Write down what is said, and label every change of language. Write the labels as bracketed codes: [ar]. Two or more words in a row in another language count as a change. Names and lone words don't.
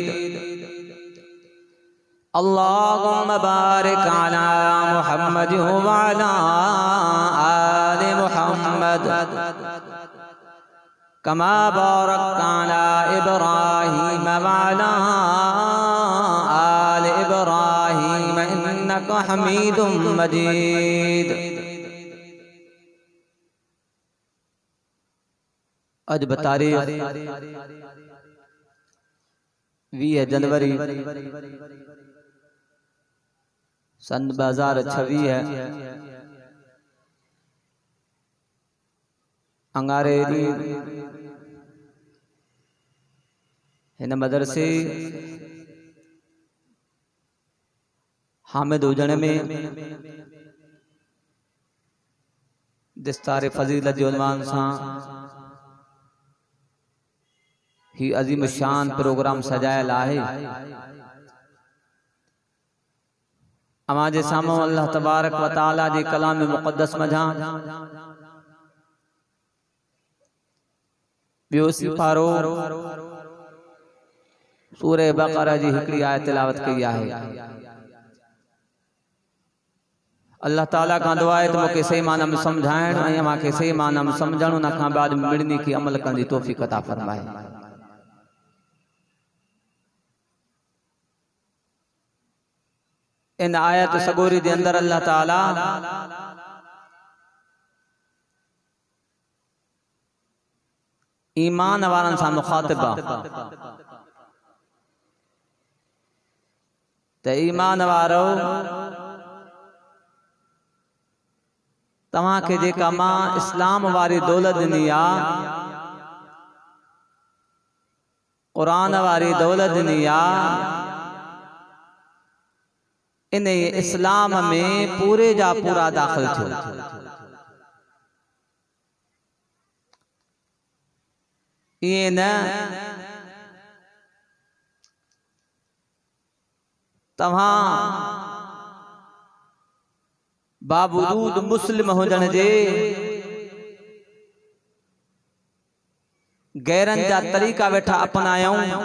[ar] اللهم بارك على محمد وعلى آل محمد كما باركت على إبراهيم وعلى آل إبراهيم إنك حميد مجيد. [ur] آج بتاریخ 20 جنوری سن 2026 ہے. [sd] अंगारे हिन मदरसे हामिद हुजण में दिस्तार फजीलत जो उन्वान सां ही अजीम शान प्रोग्राम सजायल आहे। अमां जे साम्हूं अल्लाह तबारक व तआला जे कलाम मुक़द्दस मझां ॿियो सिपारो सूरह बक़रा जी हिकड़ी आयत तिलावत कई आहे। अल्लाह ताला का दुआ है तो मूंखे सही माना में समझाइण ऐं मूंखे सही माना में समझण उन खां बाद मिड़नी की अमल करण जी तौफ़ीक़ अता फरमाए। इन आयत सगोरी दे अंदर अल्लाह ताला ईमान वारन सां मुखातिब ते ईमान वारो तव्हां के जेका मां इस्लाम वारी दौलत ॾिनी आ, क़ुरान वारी दौलत ॾिनी आ, इन इस्लाम में पूरे जा पूरा दाखिल थियो। ये न तव्हां बावजूद मुस्लिम हुजण जे गैरन जा तरीका वेठा अपनायूं।